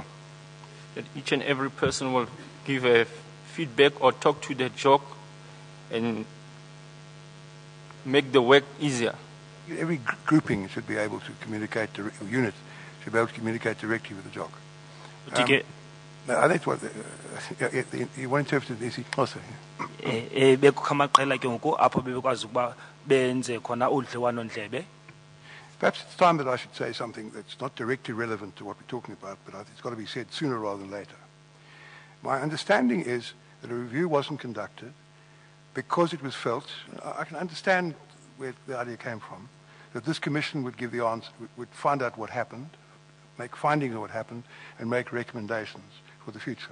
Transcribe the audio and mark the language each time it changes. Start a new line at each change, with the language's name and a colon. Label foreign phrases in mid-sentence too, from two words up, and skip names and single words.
English: That each and every person will give a feedback or talk to the JOC and make the work easier. Every grouping should be able to communicate, unit should be able to communicate directly with the JOC. That's what you want to interpret this also.
Xhosa: Bekamaqela ke ngoku apho bebekwazi ukuba benze khona udliwano ndlebe.
English: Perhaps it's time that I should say something that's not directly relevant to what we're talking about, but I think it's got to be said sooner rather than later. My understanding is that a review wasn't conducted because it was felt, I can understand where the idea came from, that this commission would give the answer, would find out what happened, make findings of what happened, and make recommendations for the future.